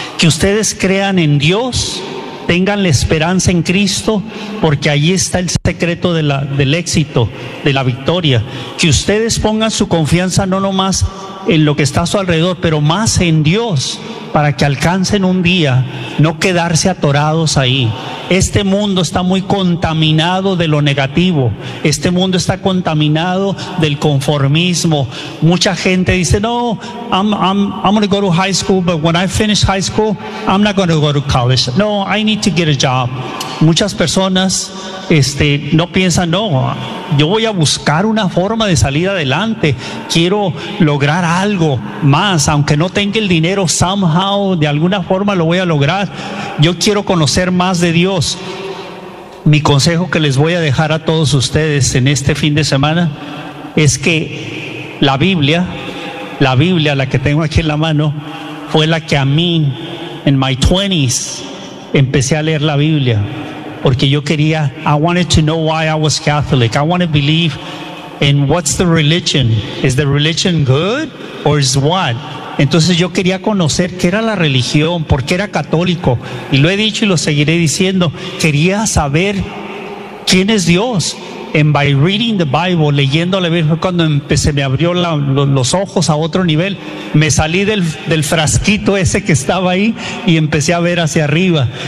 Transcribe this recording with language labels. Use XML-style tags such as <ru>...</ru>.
<es>Que ustedes crean en Dios, tengan la esperanza en Cristo, porque ahí está el secreto del éxito, de la victoria. Que ustedes pongan su confianza no nomás en lo que está a su alrededor, pero más en Dios, para que alcancen un día no quedarse atorados ahí. Este mundo está muy contaminado de lo negativo. Este mundo está contaminado del conformismo. Mucha gente dice,</es> <en>no, I'm going to go to high school, but when I finish high school, I'm not going to go to college. No, I need to get a job.</en> <es>Muchas personas no piensan, no, yo voy a buscar una forma de salir adelante. Quiero lograr algo más, aunque no tenga el dinero,</es> <en>somehow,</en> <es>de alguna forma lo voy a lograr. Yo quiero conocer más de Dios. Mi consejo que les voy a dejar a todos ustedes en este fin de semana es que la Biblia, la que tengo aquí en la mano, fue la que a mí, en</es> <en>my 20s,</en> <es>empecé a leer la Biblia, porque yo quería,</es> <en>I wanted to know why I was Catholic. I want to believe in what's the religion. Is the religion good or is what?</en> <es>Entonces yo quería conocer qué era la religión, por qué era católico, y lo he dicho y lo seguiré diciendo, quería saber quién es Dios,</es> <en>and by reading the Bible,</en> <es>leyendo la Biblia, fue cuando se me abrió los ojos a otro nivel. Me salí del frasquito ese que estaba ahí y empecé a ver hacia arriba.</es>